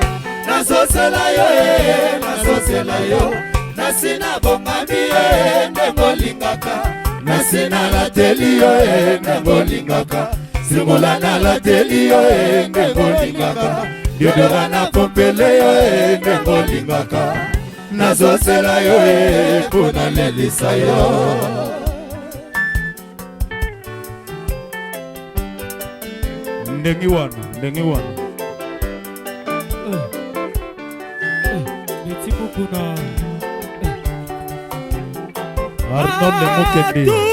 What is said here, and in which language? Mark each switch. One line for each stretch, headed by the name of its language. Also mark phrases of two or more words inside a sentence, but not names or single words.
Lingala: nasosela yo nasosela yo nasina bongami ye ndengolingaka nasina lateli yo ndengolingaka Simulana la teli yo ngolingaka Diodora na pompele yo ngolingaka Nazosela yo puna lelisa yo Ndengi wana
French: Merci beaucoup na Arnold Mokende